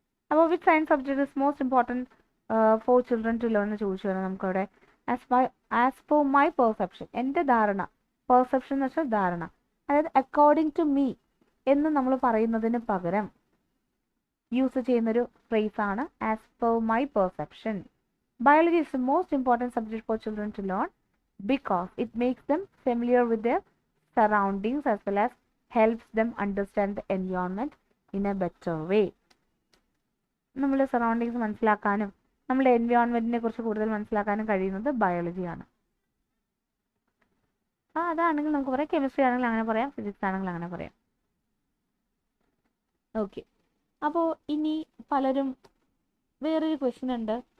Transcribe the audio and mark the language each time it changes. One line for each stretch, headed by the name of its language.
Malayalam: അപ്പോൾ
English: which science subject is most important for children to learn
Malayalam: എന്ന് ചോദിച്ചു കഴിഞ്ഞാൽ നമുക്കവിടെ
English: as per my perception,
Malayalam: എൻ്റെ ധാരണ, പെർസെപ്ഷൻ എന്ന് വെച്ചാൽ ധാരണ, അതായത്
English: according to me
Malayalam: എന്ന് നമ്മൾ പറയുന്നതിന് പകരം യൂസ് ചെയ്യുന്നൊരു ഫ്രേസാണ് as per my perception.
English: Biology is the most important subject for children to learn because it makes them familiar with their surroundings as well as helps them understand the environment in a better way.
Malayalam: നമ്മുടെ surroundings മനസ്സിലാക്കാനും നമ്മുടെ എൻവയോൺമെൻറ്റിനെ കുറിച്ച് കൂടുതൽ മനസ്സിലാക്കാനും കഴിയുന്നത് ബയോളജിയാണ്. അതാണെങ്കിൽ നമുക്ക് പറയാം. കെമിസ്ട്രി ആണെങ്കിൽ അങ്ങനെ പറയാം, ഫിസിക്സ് ആണെങ്കിൽ അങ്ങനെ പറയാം. ഓക്കെ, അപ്പോൾ ഇനി പലരും വേറൊരു ക്വസ്റ്റ്യൻ ഉണ്ട്.